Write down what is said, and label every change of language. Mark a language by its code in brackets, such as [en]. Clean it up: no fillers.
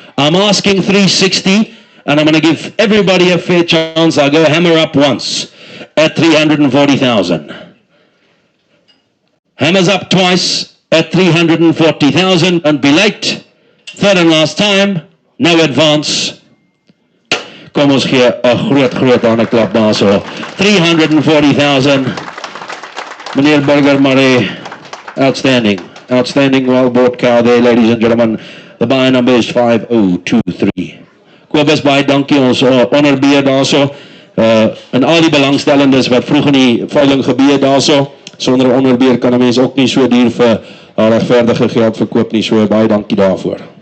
[en] I'm asking 360, and I'm going to give everybody a fair chance. I'll go hammer up once at 340,000. Hammers up twice at 340,000. Don't be late. Third and last time, no advance. [af] Kom ons gee 'n groot aan 'n klap daar so. 340,000. Meneer Burger Marie, outstanding. [en] Outstanding, well bought cow there, ladies and gentlemen. The buy number is 5023. [af] Kobus, baie dankie, ons onderbeheer daar so. En al die belangstellendes wat vroeg in die veiling gebeur daar so. Sonder onderbeheer kan 'n mens ook nie so duur vir regverdige geld verkoop nie, so baie dankie daarvoor.